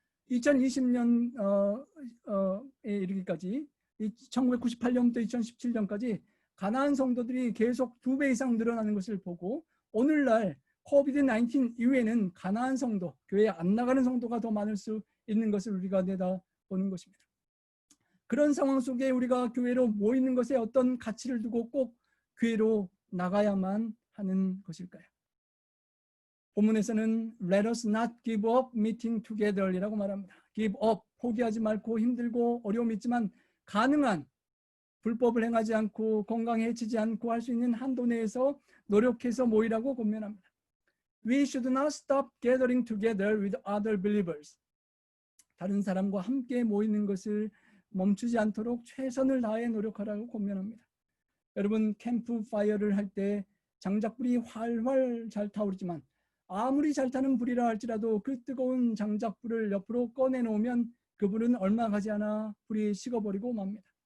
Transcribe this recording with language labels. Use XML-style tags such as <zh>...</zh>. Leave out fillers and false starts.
<ko>2020년에 이르기까지 1998년부터 2017년까지 가난한 성도들이 계속 2배 이상 늘어나는 것을 보고 오늘날 코비드-19 이후에는 가난한 성도, 교회에 안 나가는 성도가 더 많을 수 있는 것을 우리가 내다보는 것입니다. 그런 상황 속에 우리가 교회로 모이는 것에 어떤 가치를 두고 꼭 교회로 나가야만 하는 것일까요? 본문에서는</ko> <en>Let us not give up meeting together</en> <ko>이라고 말합니다.</ko> <en>Give up,</en> <ko>포기하지 말고 힘들고 어려움이 있지만 가능한 불법을 행하지 않고 건강에 해치지 않고 할 수 있는 한도 내에서 노력해서 모이라고 권면합니다.</ko> <en>We should not stop gathering together with other believers.</en> <ko>다른 사람과 함께 모이는 것을 멈추지 않도록 최선을 다해 노력하라고 권면합니다. 여러분 캠프파이어를 할 때 장작불이 활활 잘 타오르지만 아무리 잘 타는 불이라 할지라도 그 뜨거운 장작불을 옆으로 꺼내놓으면 그 불은 얼마 가지 않아 불이 식어버리고 맙니다.</ko>